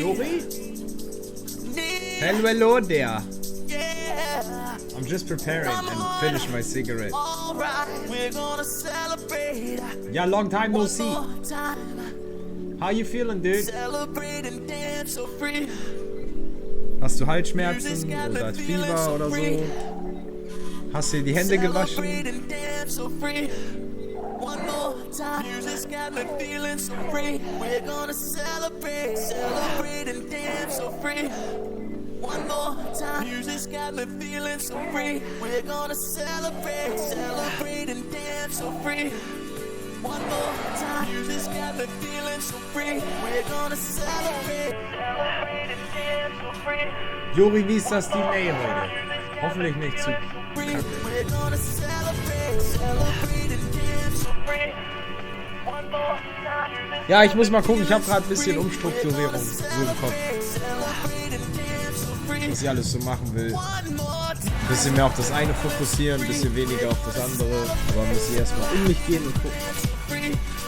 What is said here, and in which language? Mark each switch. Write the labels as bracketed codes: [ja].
[en] Juri? Hello there. Yeah. I'm just preparing and finish my cigarette. Alright, we're gonna celebrate. Yeah, long time no see. One more time. How you feeling, dude? Celebrate and dance so free. [de] Hast du Halsschmerzen oder Fieber oder so? Hast du die Hände gewaschen? [en] Celebrate and dance so free. One more time. Music's got me feeling so free. We're gonna celebrate. Celebrate and dance so free. One more time. Music's got me feeling so free. We're gonna celebrate. Celebrate and dance so free. One more time. Music's got me feeling so free. We're gonna celebrate. Celebrate and dance so free. [de] Juri, wie ist das Delay heute? Hoffentlich nicht zu kacke. [en] We're gonna celebrate. Celebrate and dance so free. One more time. [de] Ja, ich muss mal gucken. Ich habe gerade ein bisschen Umstrukturierung so im Kopf. Was ich alles so machen will. Ein bisschen mehr auf das eine fokussieren, ein bisschen weniger auf das andere. Aber muss ich erstmal in mich gehen und gucken.